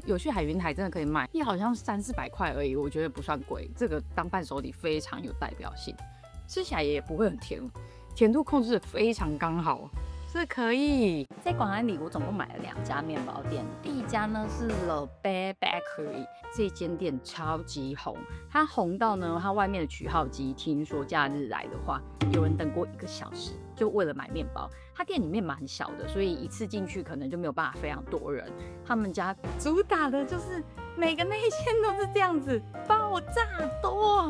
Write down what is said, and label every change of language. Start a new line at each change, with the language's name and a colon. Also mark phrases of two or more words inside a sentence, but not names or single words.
Chinese: 有去海雲台真的可以買，也好像300-400塊而已，我覺得不算貴。這個當伴手禮非常有代表性，吃起來也不會很甜，甜度控制得非常剛好。是可以。在廣安裡，我總共買了2家麵包店。第一家呢是 The Bear Bakery，這間店超級紅，它紅到呢，它外面的取號機，聽說假日來的話，有人等過1個小時，就為了買麵包。它店裡面蠻小的，所以一次進去可能就沒有辦法非常多人。他們家主打的就是每個內餡都是這樣子，爆炸多。